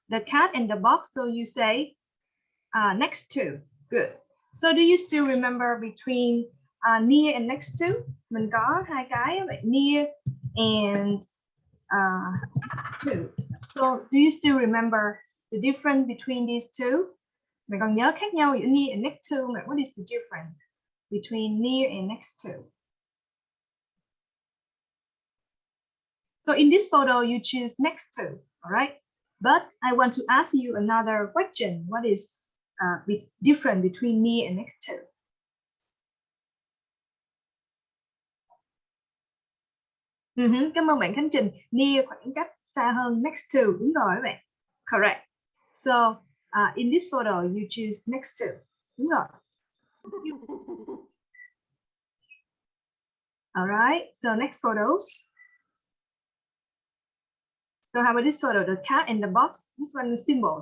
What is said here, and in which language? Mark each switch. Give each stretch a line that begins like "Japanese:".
English: The cat and the box, so you say next to. Good. So do you still remember between near and next to?
Vietnamese: Mình có hai cái vậy,
English: near and to. So do you still remember the difference between these two?
Vietnamese: Mình còn nhớ khác nhau giữa
English: near and next to. What is the difference between near and next to? So in this photo, you choose next to, all right? But I want to ask you another question. What is different between near and next to?
Vietnamese: Cảm ơn bạn Khánh Trình. Near khoảng cách xa hơn, next to, đúng rồi các bạn.
English: Correct. So in this photo, you choose next to.
Vietnamese: Đúng rồi.
English: All right, so next photos. So how about this photo? The cat in the box. This one is symbol.